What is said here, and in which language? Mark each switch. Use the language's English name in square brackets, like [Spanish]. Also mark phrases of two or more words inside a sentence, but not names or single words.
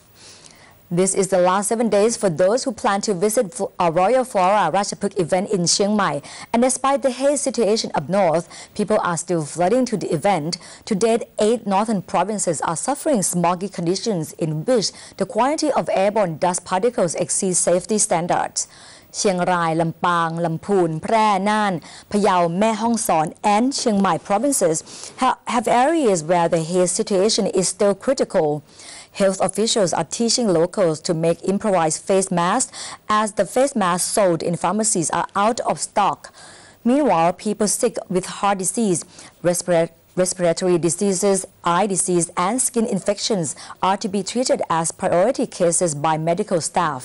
[English] This is the last 7 days for those who plan to visit a Royal Flora Ratchaphuk event in Chiang Mai. And despite the haze situation up north, people are still flooding to the event. To date, 8 northern provinces are suffering smoggy conditions in which the quantity of airborne dust particles exceeds safety standards. Chiang Rai, Lampang, Lamphun, Phrae, Nan, Phayao, Mae Hong Son and Chiang Mai provinces have areas where the haze situation is still critical. Health officials are teaching locals to make improvised face masks as the face masks sold in pharmacies are out of stock. Meanwhile, people sick with heart disease, respiratory diseases, eye disease and skin infections are to be treated as priority cases by medical staff.